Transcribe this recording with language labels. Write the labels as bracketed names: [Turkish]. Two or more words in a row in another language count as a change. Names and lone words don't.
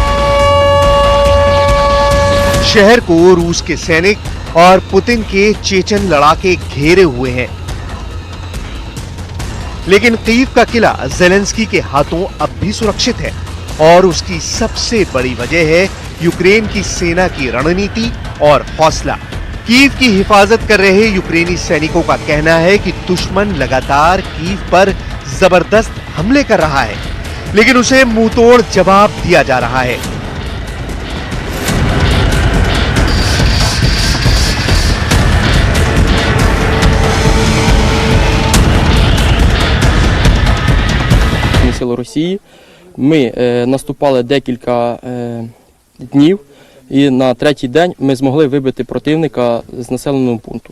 [Hindi] शहर को रूस के सैनिक और पुतिन के चेचन लड़ाके घेरे हुए हैं, लेकिन कीव का किला ज़ेलेंस्की के हाथों अब भी सुरक्षित है और उसकी सबसे बड़ी वजह है यूक्रेन की सेना की रणनीति और हौसला। कीव की हिफाजत कर रहे यूक्रेनी सैनिकों का कहना है कि दुश्मन लगातार कीव पर जबरदस्त हमले कर रहा है, लेकिन उसे मुंहतोड़ जवाब दिया जा रहा है। [Ukrainian] Сили Росії. Ми наступали декілька днів, і на третій день ми змогли вибити противника з населеного пункту.